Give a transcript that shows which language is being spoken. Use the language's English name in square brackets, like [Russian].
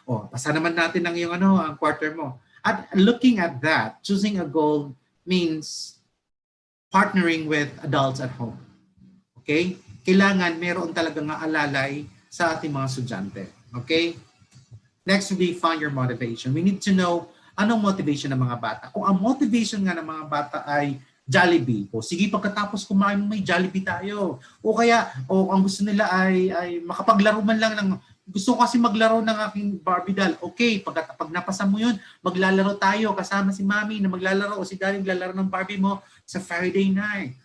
[Filipino] Pasa naman natin ang yung ang quarter mo. [English] At looking at that, choosing a goal means partnering with adults at home. Okay? [Filipino] Kailangan meron talaga nga alalay sa ating mga estudyante. Okay? [English] Next would be find your motivation. We need to know [Filipino] anong motivation ng mga bata. Kung ang motivation nga ng mga bata ay Jollibee. Sige, pagkatapos kumain may Jollibee tayo. Ang gusto nila ay makapaglaro man lang ng, gusto ko kasi maglaro ng aking Barbie doll. Okay, pag napasa mo yun, maglalaro tayo kasama si Mami na maglalaro o si Daddy maglalaro ng Barbie mo sa Friday night.